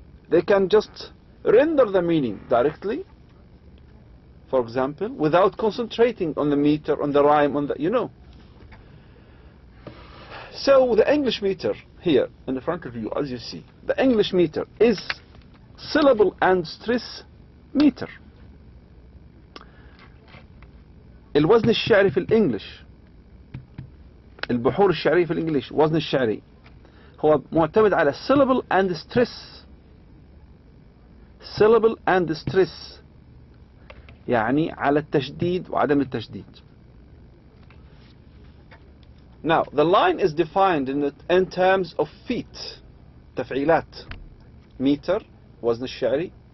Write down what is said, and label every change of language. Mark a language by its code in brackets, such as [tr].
[en] They can just render the meaning directly, for example, without concentrating on the meter, on the rhyme, on the, So the English meter here in the front of you, as you see, the English meter is syllable and stress meter. [ar] الوزن الشعري في الإنجليش، البحور الشعرية في الإنجليش، وزن الشعري هو معتمد على [en] syllable and stress. syllable and stress [ar] يعني على التشديد وعدم التشديد. [en] Now, the line is defined in terms of feet. [ar] تفعيلات. meter وزن الشعري.